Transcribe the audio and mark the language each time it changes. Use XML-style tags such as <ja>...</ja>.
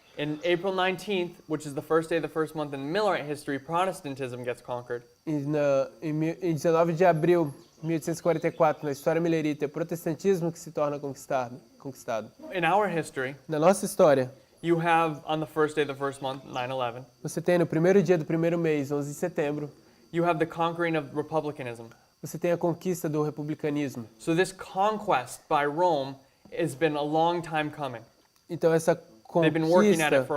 <en>In April 19th, which is the first day of the first month in Millerite history, Protestantism gets conquered.</en> <pt>Em 19 de abril de 1844, na história milerita, é o protestantismo que se torna conquistado.</pt> <en>In our history,</en> <pt>Na nossa história,</pt> <en>you have on the first day of the first month, 9/11,</en> <pt>você tem no primeiro dia do primeiro mês, 11 de setembro,</pt> <en>you have the conquering of republicanism.</en> <pt>você tem a conquista do republicanismo.</pt> <en>So this conquest by Rome has been a long time coming.</en> <pt>Então essa</pt> <en>They've been working at it for</en>